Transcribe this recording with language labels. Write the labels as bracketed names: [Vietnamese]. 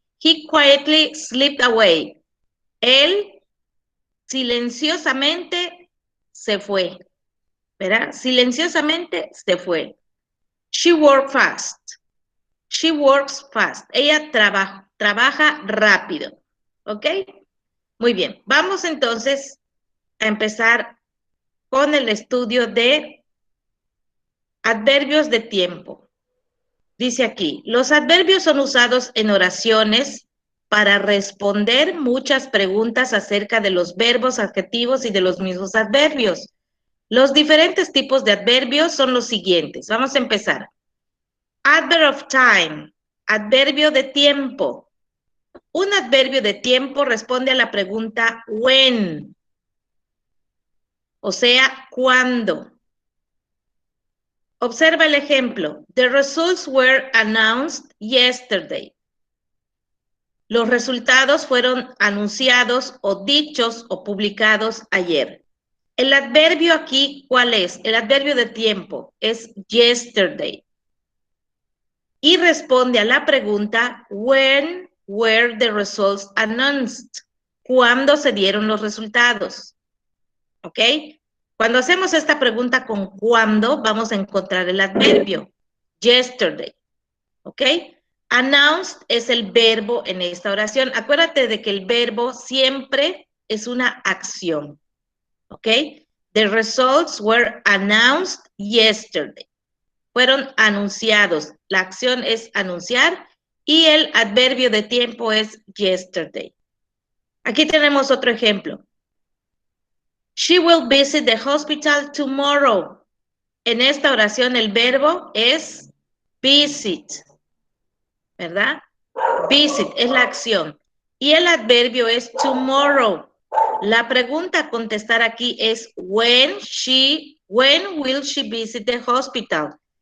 [English] He quietly slipped away. [Spanish] Él silenciosamente se fue, ¿verdad? Silenciosamente se fue. [English] She worked fast. She works fast. [Spanish] Ella trabaja rápido. ¿Ok? Muy bien. Vamos entonces a empezar con el estudio de adverbios de tiempo. Dice aquí, los adverbios son usados en oraciones para responder muchas preguntas acerca de los verbos, adjetivos y de los mismos adverbios. Los diferentes tipos de adverbios son los siguientes. Vamos a empezar. [English] Adverb of time, [Spanish] adverbio de tiempo. Un adverbio de tiempo responde a la pregunta when, o sea, ¿cuándo? Observa el ejemplo. [English] The results were announced yesterday. [Spanish] Los resultados fueron anunciados o dichos o publicados ayer. El adverbio aquí, ¿cuál es? El adverbio de tiempo es yesterday. Y responde a la pregunta, [English] when were the results announced? [Spanish] ¿Cuándo se dieron los resultados? ¿Ok? Cuando hacemos esta pregunta con cuándo, vamos a encontrar el adverbio, yesterday. ¿Ok? Announced es el verbo en esta oración. Acuérdate de que el verbo siempre es una acción. ¿Ok? [English] The results were announced yesterday. [Spanish] Fueron anunciados. La acción es anunciar y el adverbio de tiempo es yesterday. Aquí tenemos otro ejemplo. [English] She will visit the hospital tomorrow. [Spanish] En esta oración el verbo es visit, ¿verdad? Visit es la acción. Y el adverbio es tomorrow. La pregunta a contestar aquí es [English] when will she visit the hospital?